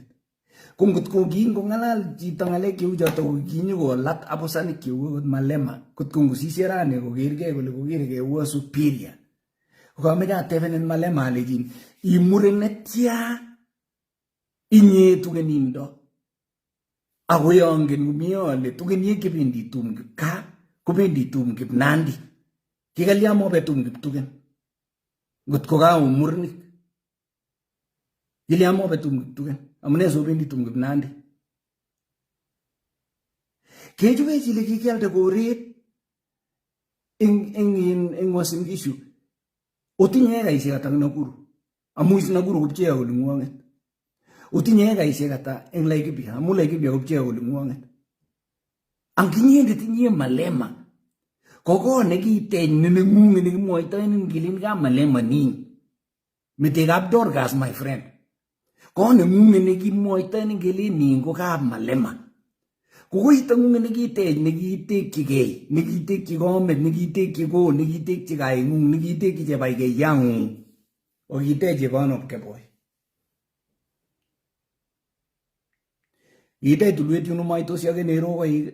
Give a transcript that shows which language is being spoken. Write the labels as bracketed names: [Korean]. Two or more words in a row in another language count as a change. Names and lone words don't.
[Kalenjin] Ko ngotko kingong'alal chito ng'alek cheu choto ko kinyokolat abusanik cheu akot Malema. Kotko ngosisye rani kokergei kole kokergei ua superior. Kokameche atebenen Malema alechin imuren netya inye Tugenindo. Ako yongen komie ale Tugeniek chebendi tum kipkaa kobendi tum kip Nandi. Kikalya mobe tum kip Tugen. Ngotko ka umurnik. Kilya mobe tum kip Tugen. Amune sobendi tum kip Nandi. Kechube chile kikialde koret ing Uasin-Gishu. Otinye ekaisiek ata ing Nakuru. Amu is Nakuru kopchea oling'wong'et. Otinye ekaisiek ata ing Laikipia. Amu Laikipia kopchea oling'wong'et. Ang kinyendet inye Malema. Koko nekiteny neneng'ung nekimwoitoen ing kilin ka Malema nin. Metekab Dorcas [English] my friend. [Kalenjin] Ko neng'ung nekimwoitoen ing kilin nin ko kab Malema. Kukoito ng'ung nekitech nekitekchigei, nekitekchi komet, nekitekchi ko, nekitekchi kaing'ung, nekitekchi chebaikeiyang'ung. Okitech chebonop keboy. Kitech tulwet yun umaitosi ake nerokoik.